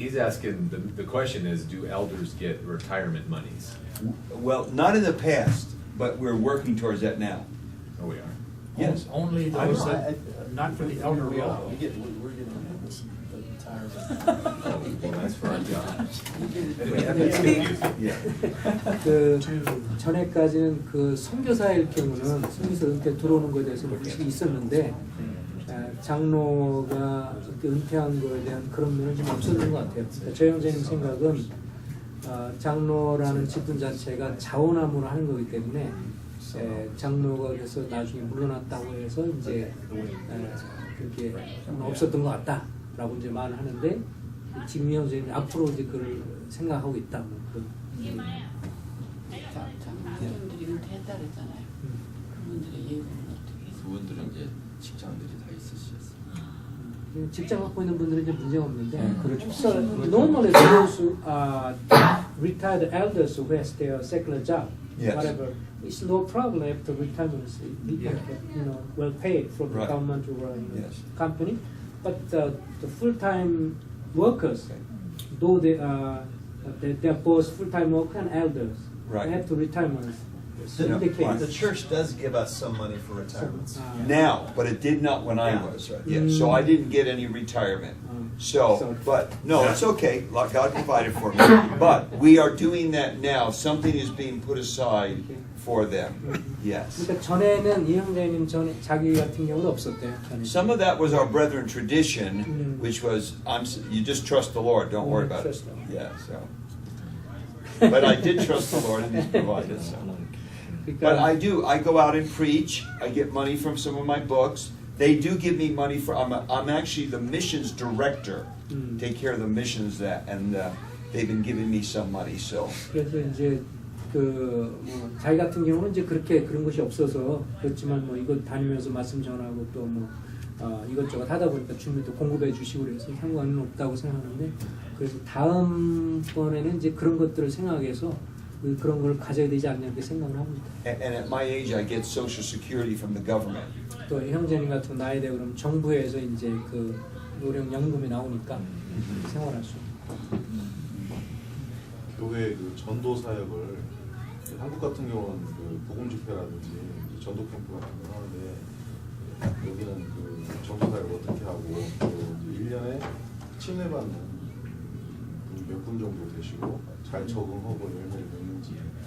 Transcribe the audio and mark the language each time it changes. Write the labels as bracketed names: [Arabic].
[English] He's asking, the question is, do elders get retirement monies? Well, not in the past, but we're working towards that now. Oh, we are. Yes. Only those that, not for the elder role. we're getting the retirement. Well, that's for our job. Yeah. [Korean] 그 전에까지는 그 선교사일 경우는 선교사 은퇴 들어오는 것에 대해서 의식이 있었는데 장로가 이렇게 은퇴한 거에 대한 그런 면은 좀 없었던 것 같아요. 그러니까 저 형제님 생각은 장로라는 직분 자체가 자원함으로 하는 거기 때문에 장로가 그래서 나중에 물러났다고 해서 이제 그렇게 없었던 것 같다라고 이제 말을 하는데 지금 형제는 앞으로 이제 그걸 생각하고 있다. 뭐 그런. 장로님들이 은퇴했다 그랬잖아요. 그분들의 예금은 어떻게 해서? 그분들은 이제 직장들이 다 있으셨어요. 직장 갖고 있는 분들은 이제 문제가 없는데 [English] So normally those who are retired elders who has their secular job, Yes. whatever, it's no problem after retirement. They can get, well paid from the Right. government or Yes. company. But the full-time workers, though they are both full-time workers and elders, Right. they have to retirement. So Yeah, in the case, The church does give us some money for retirements. Now, but it did not when I Yeah. was. Yeah, so I didn't get any retirement. So, but, no, it's okay, God provided for me. But we are doing that now, something is being put aside for them, yes. [Korean] 그러니까 전에는 이 형제님 전에 자기 같은 경우는 없었대요. 전에. [English] Some of that was our brethren tradition, which was, you just trust the Lord, don't worry about it. Trust the Lord. Yeah, so. But I did trust the Lord and He's provided, so. But I do, I go out and preach, I get money from some of my books. They do give me money for, I'm actually the missions director, take care of the missions and they've been giving me some money, so. [Korean] 그래서 이제 뭐 자기 같은 경우는 이제 그렇게 그런 것이 없어서 그렇지만 뭐 이거 다니면서 말씀 전하고 또 뭐 이것저것 하다 보니까 주님이 또 공급해 주시고 그래서 상관은 없다고 생각하는데 그래서 다음 번에는 이제 그런 것들을 생각해서 그런 걸 가져야 되지 않냐 이렇게 생각을 합니다. [English] And at my age, I get Social Security from the government. [Korean] 또 형제님 같은 나이 되고 그러면 정부에서 이제 그 노령연금이 나오니까 생활할 수. 교회 그 전도 사역을 한국 같은 경우는 그 복음 집회라든지 전도 캠프 같은 거 하는데 여기는 그 전도 사역을 어떻게 하고 또 이제 1년에 침례받는 몇 분 정도 되시고 잘 적응하고 열매를 맺는지